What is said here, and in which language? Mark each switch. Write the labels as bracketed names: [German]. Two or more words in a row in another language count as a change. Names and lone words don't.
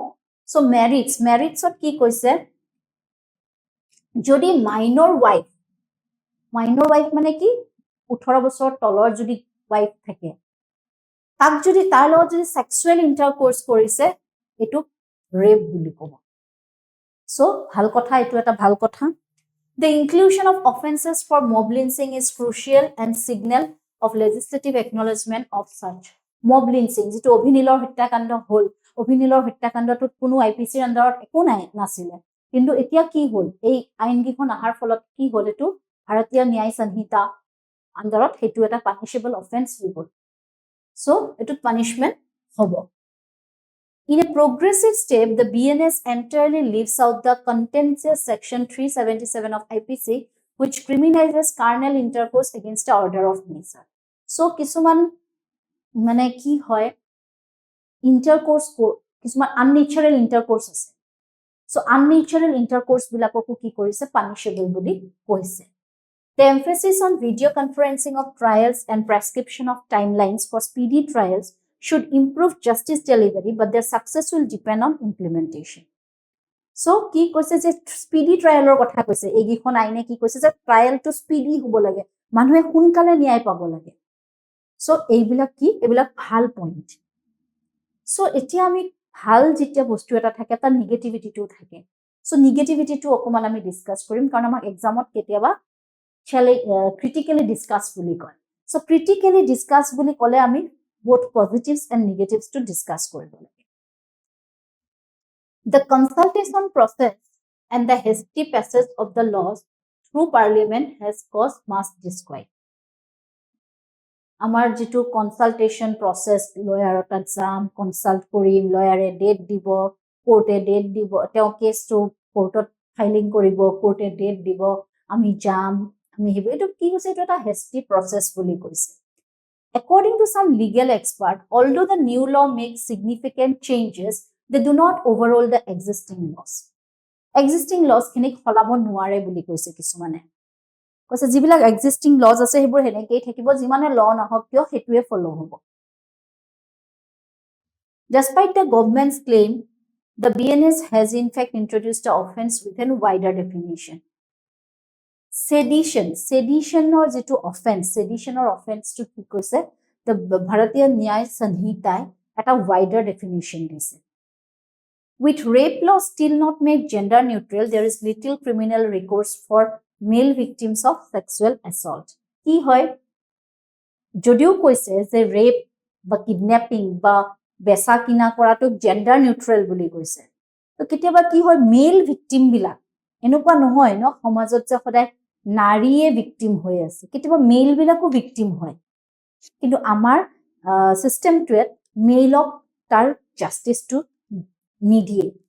[Assamese] সো মেৰিটছত কি কৈছে, যদি [English] minor wife [Assamese] মানে কি 18 বছৰ তলৰ যদি ৱাইফ থাকে, তাক যদি তাৰ লগত যদি [English] sexual intercourse [Assamese] কৰিছে এটো ৰেপ বুলি ক'ব. সো ভাল কথা, এটো এটা ভাল কথা. [English] The inclusion of offenses for mob lynching is crucial and signal of legislative acknowledgement of such. Mob lynching [Assamese] যেটো অভিনীলৰ হত্যাকাণ্ড হ'ল, অভিনীলৰ হত্যাকাণ্ডটোত কোনো আইপিসিৰ আন্ডাৰত একো নাছিলে, কিন্তু এতিয়া কি হ'ল, এই আইনগিখন আহাৰ ফলত কি হ'ল, এটো ভাৰতীয় ন্যায় সংহিতা আন্ডাৰত হেতু এটা [English] punishable offense [Assamese] হৈ গ'ল. সো এটোত পানিশমেন্ট হ'ব. [English] In a progressive step, the BNS entirely leaves out the contentious section 377 of IPC, which criminalizes carnal intercourse against the order of nature. So, [Assamese] কিছুমান মানে কি হয়, ইন্টাৰকোৰ্স কিছুমান [English] unnatural intercourse [Assamese] আছে. So, [English] unnatural intercourse [Assamese] বিলাককো কি কৰিছে, পানিশেবল বুলি কৈছে. [English] The emphasis on video conferencing of trials and prescription of timelines for speedy trials should improve justice delivery, but their success will depend on implementation. So, [Assamese] কি কৈছে যে [English] speedy trialৰ [Assamese] কথা কৈছে, এইগিখন আইনে কি কৈছে যে ট্ৰায়ালটো স্পিডি হ'ব লাগে, মানুহে সোনকালে ন্যায় পাব লাগে. সো এইবিলাক কি, এইবিলাক ভাল পইণ্ট. সো এতিয়া আমি ভাল যেতিয়া বস্তু এটা থাকে তাৰ নিগেটিভিটিটো থাকে. সো নিগেটিভিটিটো অকমান আমি ডিসকাস কৰিম, কাৰণ আমাক এক্সামত কেতিয়াবা [English] critically discuss [Assamese] বুলি কয়. So [English] critically discuss [Assamese] বুলি ক'লে আমি [English] both positives and negatives to discuss [Assamese] কৰিব লাগে. [English] The consultation process and the hasty passage of the laws through parliament has caused mass disquiet. [Assamese] আমাৰ যেটো [English] consultation process, [Assamese] lawyer তাত যাম, consult কৰিম, lawyer ডেট দিব, কোৰ্টে ডেট দিব, তেওঁ কেছটো কোৰ্টত ফাইলিং কৰিব, কোৰ্টে ডেট দিব, আমি যাম, আমি হেবো, এটো কি হৈছে, এটো এটা [English] hasty process [Assamese] বুলি কৈছে. [English] According to some legal expert, although the new law makes significant changes, they do not overhaul the existing laws. Existing laws [Assamese] খিনিক সলাব নোৱাৰে বুলি কৈছে কিছুমানে. কৈছে যিবিলাক [English] existing laws [Assamese] আছে হেবোৰ হেনেকেই থাকিব, যিমানে law নহওক কিয় হেতুৱে ফলো হ'ব. [English] Despite the government's claim, the BNS has in fact introduced the offense with a wider definition. [Assamese] Seditionৰ যেটো অফেন্স, seditionৰ অফেন্সটো কি কৈছে, the ভাৰতীয় ন্যায় সংহিতাই এটা [English] wider definition [Assamese] দিছে. [English] With rape law still not made gender neutral, there is little criminal recourse for male victims of sexual assault. [Assamese] কি হয়, যদিও কৈছে যে ৰেপ বা কিডন্যাপিং বা বেচা কিনা কৰাটো [English] gender neutral [Assamese] বুলি কৈছে, তো কেতিয়াবা কি হয়, [English] male victim [Assamese] বিলাক এনেকুৱা নহয় ন, সমাজত যে সদায় নাৰীয়ে ভিকটিম হৈ আছে, কেতিয়াবা মেল বিলাকো ভিকটিম হয়, কিন্তু আমাৰ সিস্টেমটোৱে মেলক তাৰ জাস্টিসটো নিদিয়ে.